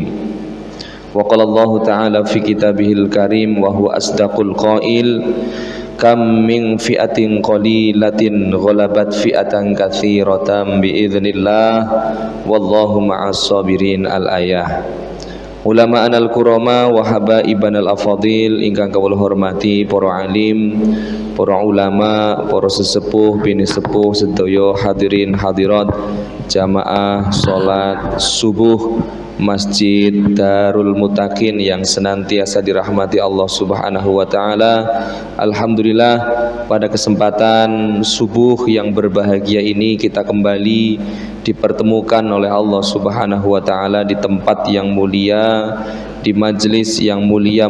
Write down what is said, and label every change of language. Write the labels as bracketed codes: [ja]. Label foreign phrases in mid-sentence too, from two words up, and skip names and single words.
[ar] وقال الله تعالى في كتابه الكريم وهو أصدق القائل كم من فئة قليلة غلبت فئة كثيرة بإذن الله والله مع الصابرين. الآية. علماءنا الكرماء وحبايبنا الأفاضل [jv] ingkang kawula hormati [id] para alim, para ulama, para sesepuh, bini sepuh sedaya hadirin hadirat jamaah salat subuh Masjid Darul Mutakin yang senantiasa dirahmati Allah [ar] سبحانه وتعالى. [id] Alhamdulillah, pada kesempatan subuh yang berbahagia ini kita kembali dipertemukan oleh Allah [ar] سبحانه وتعالى [id] di tempat yang mulia, di majelis yang mulia.